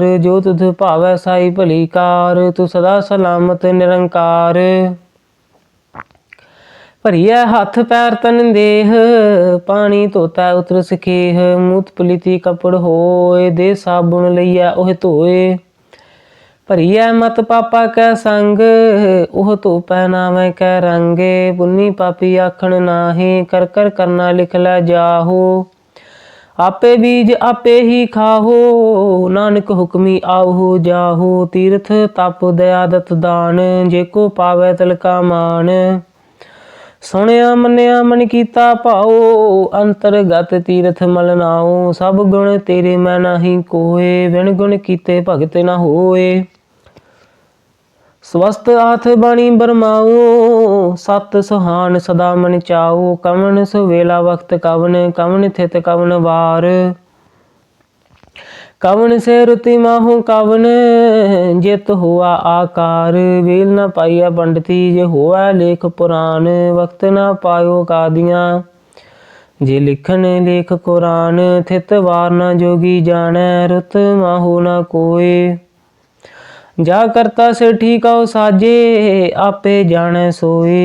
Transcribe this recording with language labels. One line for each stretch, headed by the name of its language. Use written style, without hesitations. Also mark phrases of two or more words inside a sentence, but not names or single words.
Punjabi: ਜੋ ਤੁਧੁ ਭਾਵੈ ਸਾਈ ਭਲੀ ਕਾਰ, ਤੂ ਸਦਾ ਸਲਾਮਤਿ ਨਿਰੰਕਾਰ। ਭਰੀਐ ਹਥੁ ਪੈਰੁ ਤਨੁ ਦੇਹ, ਪਾਣੀ ਧੋਤੈ ਉਤਰਸੁ ਖੇਹ। ਮੂਤ ਪਲੀਤੀ ਕਪੜੁ ਹੋਇ, ਦੇ ਸਾਬੂਣੁ ਲਈਐ ਓਹੁ ਧੋਇ। ਭਰੀਐ ਮਤਿ ਪਾਪਾ ਕੈ ਸੰਗਿ, ਓਹ ਧੋਪੈ ਨਾਵੈ ਕੈ ਰੰਗਿ। ਪੁੰਨੀ ਪਾਪੀ ਆਖਣੁ ਨਾਹਿ, ਕਰਿ ਕਰਿ ਕਰਣਾ ਲਿਖਿ ਲੈ ਜਾਹੁ। ਆਪੇ ਬੀਜਿ ਆਪੇ ਹੀ ਖਾਹੁ, ਨਾਨਕ ਹੁਕਮੀ ਆਵਹੁ ਜਾਹੁ। ਤੀਰਥੁ ਤਪੁ ਦਇਆ ਦਤੁ ਦਾਨੁ, ਜੇ ਕੋ ਪਾਵੈ ਤਿਲ ਕਾ ਮਾਨੁ। ਸੁਣਿਆ ਮੰਨਿਆ ਮਨਿ ਕੀਤਾ ਭਾਉ, ਅੰਤਰਗਤਿ ਤੀਰਥਿ ਮਲਿ ਨਾਉ। ਸਭਿ ਗੁਣ ਤੇਰੇ ਮੈ ਨਾਹੀ ਕੋਇ, ਵਿਣੁ ਗੁਣ ਕੀਤੇ ਭਗਤਿ ਨ ਹੋਇ। ਸੁਅਸਥ ਹਾਥ ਬਾਣੀ ਬਰਮਾਓ, ਸਤਿ ਸੁਹਾਣੁ ਸਦਾ ਮਨਿ ਚਾਉ। ਕਵਣੁ ਸੁ ਵੇਲਾ ਵਖਤੁ ਕਵਣੁ, ਕਵਣ ਥਿਤਿ ਕਵਣੁ ਵਾਰੁ। ਕਵਣਿ ਸੇ ਰੁਤੀ ਮਾਹੁ ਕਵਣੁ ਜਿਤੁ ਹੋਆ ਆਕਾਰੁ। ਵੇਲ ਨ ਪਾਈਆ ਪੰਡਤੀ ਜਿ ਹੋਵੈ ਲੇਖੁ ਪੁਰਾਣੁ। ਵਖਤੁ ਨ ਪਾਇਓ ਕਾਦੀਆ ਜਿ ਲਿਖਨਿ ਲੇਖੁ ਕੁਰਾਣੁ। ਥਿਤਿ ਵਾਰੁ ਨਾ ਜੋਗੀ ਜਾਣੈ ਰੁਤਿ ਮਾਹੁ ਨਾ ਕੋਈ। ਜਾ ਕਰਤਾ ਸਿਰਠੀ ਕਉ ਸਾਜੇ ਆਪੇ ਜਾਣੈ ਸੋਈ।